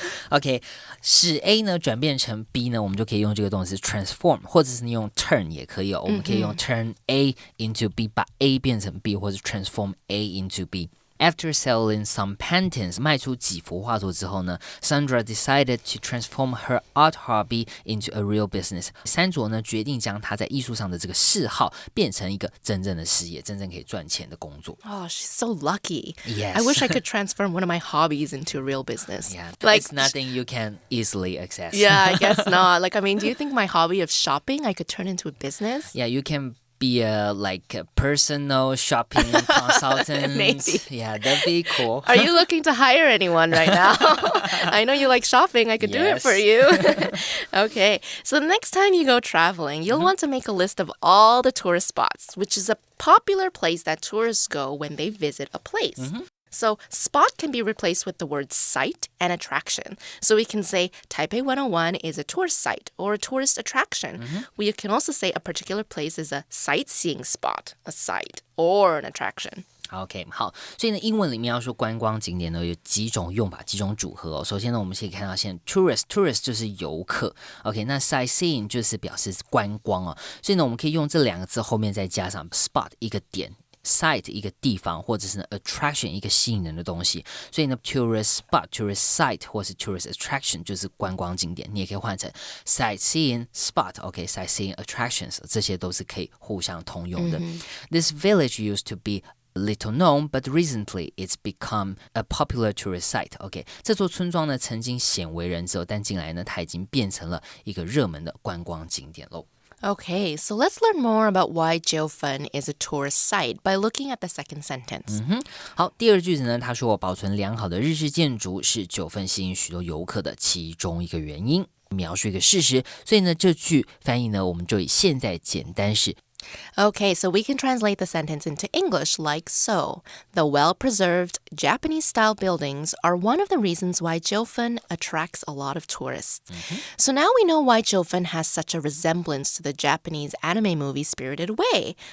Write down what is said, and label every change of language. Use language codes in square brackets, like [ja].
[zh] OK, 使 A 呢转变成 B 呢，我们就可以用这个动词transform， 或者是你用 turn 也可以哦。我们可以用 [en] turn A into B， [zh] 把 A 变成 B， 或者 [en] transform A into B。 After selling some paintings， [zh] 卖出几幅画作之后呢 ， [en] Sandra decided to transform her art hobby into a real business。 [zh] 山卓呢决定将她在艺术上的这个嗜好变成一个真正的事业，真正可以赚钱的工作。 [en] Oh, she's so lucky. Yes. I wish I could transform one of my hobbies into a real business. Yeah, like, it's nothing you can easily access. Yeah, I guess not. Like, I mean, do you think my hobby of shopping I could turn into a business? Yeah, you can be a personal shopping consultant. Maybe. Yeah, that'd be cool. Are you looking to hire anyone right now? I know you like shopping. I could do it for you. Okay. So the next time you go traveling, you'll want to make a list of all the tourist spots, which is a popular place that tourists go when they visit a place. So spot can be replaced with the words site and attraction. So we can say Taipei 101 is a tourist site or a tourist attraction. We can also say a particular place is a sightseeing spot, a site, or an attraction. [zh] OK， 好，所以呢，英文里面要说观光景点呢，有几种用法，几种组合哦。首先呢，我们可以看到，现在 tourist 就是游客 ，OK， 那 sightseeing 就是表示观光哦。所以呢，我们可以用这两个字后面再加上 spot 一个点。 site 一个地方，或者是呢 attraction 一个吸引人的东西，所以呢 tourist spot、tourist site 或是 tourist attraction 就是观光景点，你也可以换成 sightseeing spot，OK，sightseeing attractions 这些都是可以互相通用的。 [en] This village used to be little known, but recently it's become a popular tourist site. [zh] OK， 这座村庄呢曾经鲜为人知，但近来呢它已经变成了一个热门的观光景点喽。 [en] Okay, so let's learn more about why Jill Finn is a tourist site by looking at the second sentence. [zh] 好，第二句子呢，他说保存良好的日式建筑是九份吸引许多游客的其中一个原因。描述一个事实，所以呢，这句翻译呢，我们就以现在简单式。 [en] Okay, so we can translate the sentence into English like so. The well-preserved Japanese-style buildings are one of the reasons why Jill Finn attracts a lot of tourists. So now we know why Jill Finn has such a resemblance to the Japanese anime movie Spirited Away.